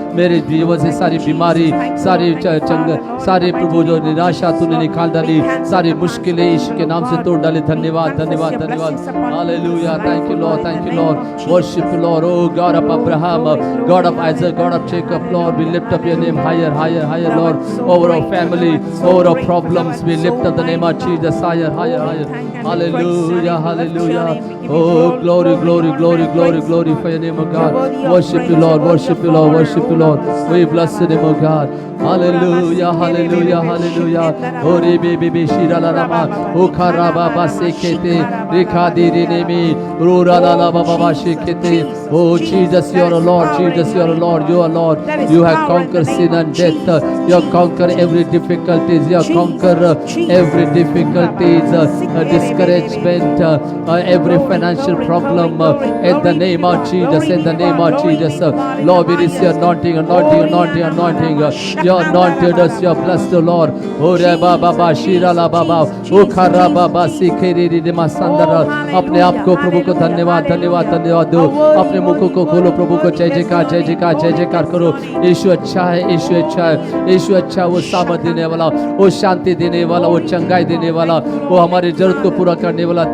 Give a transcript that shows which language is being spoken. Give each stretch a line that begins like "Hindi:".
Hindi: मेरे जीवन से सारी बीमारी, सारी सारे प्रभु जो निराशा तूने निकाल डाली, सारी मुश्किलें यीशु के नाम से तोड़ डाली. धन्यवाद, धन्यवाद, धन्यवाद.
English: Hallelujah. Thank you Lord, thank you Lord. Worship Lord. Oh God of Abraham, God of Isaac, God of Jacob, Lord we lift up your name higher, higher, higher, Lord, over our family, over our problems. We lift up the name of Jesus higher, higher, higher. Hallelujah, hallelujah. Oh, glory, glory, glory, glory, glory for your name, O God. Worship you, Lord, worship you, Lord, worship you, Lord. We bless the name, O God. Hallelujah, hallelujah, hallelujah. Oh, Rebe, Bebe, Shira, La, Rama, O Karaba, Basekete, Rekadi, Renemi, Rura, La, La, Baba, Shekete. Oh, Jesus, you are a Lord, Jesus, you are a Lord, you are Lord. You have conquered sin and death. You have conquered every difficulties. You have conquered every difficulties, discouragement, every financial problem. In the name of Jesus, in the name of Jesus, Lord, we receive anointing, anointing, anointing, anointing. You are anointed us, you are blessed, Lord. Oh, Reba, Baba, Shira, La, Baba, O Khara, Baba, Sikheri, Ridima, Sandara.
Hindi: अपने आप को प्रभु को धन्यवाद, धन्यवाद, धन्यवाद दो. अपने मुखों को खोलो. प्रभु को जय जयकार, जय जयकार, जय जयकार करो. यीशु अच्छा है, यीशु अच्छा है, यीशु अच्छा. वो सामर्थ देने वाला, वो शांति देने वाला, वो चंगाई देने वाला, वो हमारी जरूरत को पूरा करने वाला.